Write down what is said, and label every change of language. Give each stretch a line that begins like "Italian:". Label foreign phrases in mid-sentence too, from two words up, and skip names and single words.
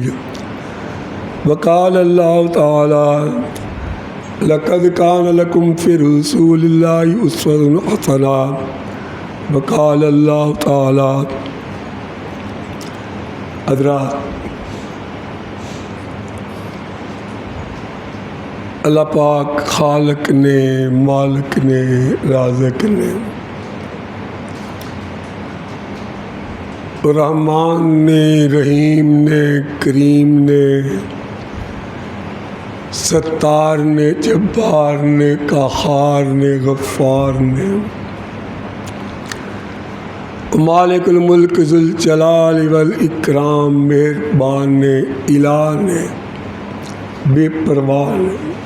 Arabic: وقال الله تعالى لقد كان لكم في رسول الله أسوة حسنة. وقال الله تعالى
Punjabi: حضرات اللہ پاک خالق نے، مالک نے، رازق نے, رحمان نے، رحیم نے، کریم نے، ستار نے، جبار نے، قہار نے، غفار نے,
Arabic: مالك الملك ذو الجلال والإكرام
Punjabi: مہربان نے، الہ نے، بےپرواہ نے.